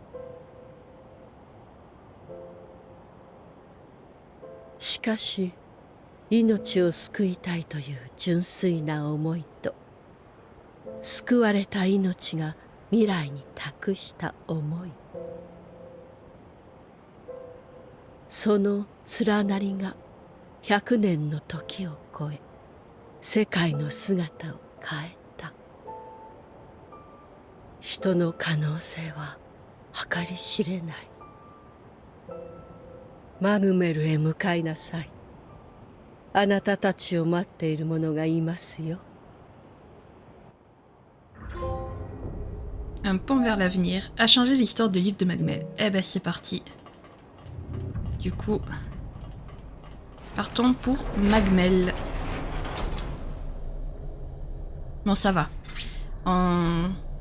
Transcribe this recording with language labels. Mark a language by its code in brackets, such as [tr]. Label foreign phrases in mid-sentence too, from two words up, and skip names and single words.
[ja] しかし、命を救いたいという純粋な思いと、救われた命が未来に託した思い、その連なりが100年の時を超え、世界の姿を変えた。人の可能性は計り知れない。マグメルへ向かいなさい。あなたたちを待っている者がいますよ。 [fr] Un pont vers l'avenir a changé l'histoire de l'île de Magmel. Eh ben c'est parti. Du coup, partons pour Magmel. Bon, ça va.